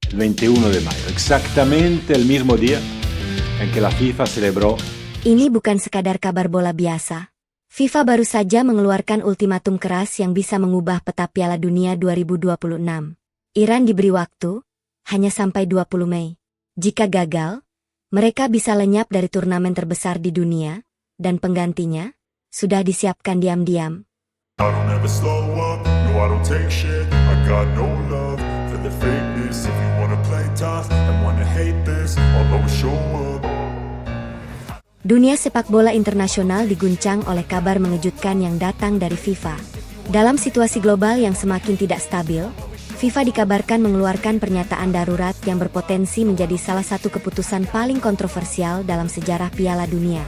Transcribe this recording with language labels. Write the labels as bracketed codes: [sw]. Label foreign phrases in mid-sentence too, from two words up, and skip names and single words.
[es] 21 de mayo, exactamente el mismo día en que la FIFA celebró. [id] Ini bukan sekadar kabar bola biasa. FIFA baru saja mengeluarkan ultimatum keras yang bisa mengubah peta Piala Dunia 2026. Iran diberi waktu, hanya sampai 20 Mei. Jika gagal, mereka bisa lenyap dari turnamen terbesar di dunia, dan penggantinya sudah disiapkan diam-diam. [en] I don't ever slow up, no I don't take shit. I got no love for the fakeness. If you wanna play tough and wanna hate this, I'll always show up. [id] Dunia sepak bola internasional diguncang oleh kabar mengejutkan yang datang dari FIFA. Dalam situasi global yang semakin tidak stabil, FIFA dikabarkan mengeluarkan pernyataan darurat yang berpotensi menjadi salah satu keputusan paling kontroversial dalam sejarah Piala Dunia.